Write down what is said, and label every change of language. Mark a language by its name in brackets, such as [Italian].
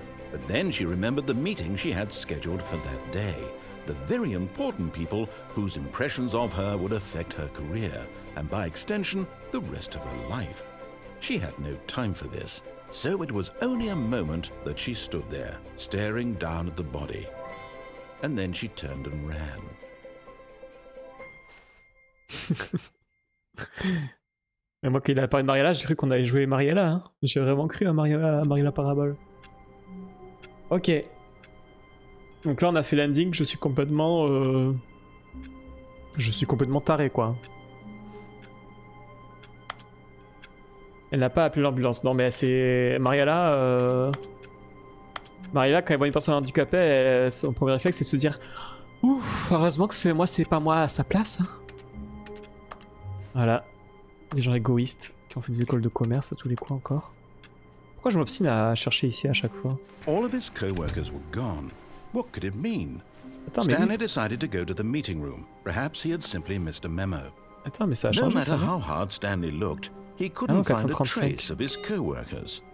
[English] But then she remembered the meeting she had scheduled for that day, the very important people whose impressions of her would affect her career, and by extension, the rest of her life. She had no time for this, so it was only a moment that she stood there, staring down at the body. And then she turned and ran. [French] Et moi, quand il a parlé de Mariella, j'ai cru qu'on allait jouer Mariella. Hein. J'ai vraiment cru à Mariella Parabole. Ok. Donc là, on a fait l'ending. Je suis complètement taré, quoi. Elle n'a pas appelé l'ambulance. Non, mais c'est... Mariella, quand elle voit une personne handicapée, son premier réflexe, c'est de se dire « Ouf, heureusement que c'est pas moi à sa place. Hein. » Voilà. Les gens égoïstes qui ont fait des écoles de commerce à tous les coins encore. Pourquoi je m'obstine à chercher ici à chaque fois? [English] All of his co-workers were gone. What could it mean? [French] Attends, [English] Stanley decided to go to the meeting room. Perhaps he had simply missed a memo. [French] Attends, mais ça a changé, [English] no matter [French] ça, [English] how hard Stanley looked, he couldn't find a trace of his co-workers.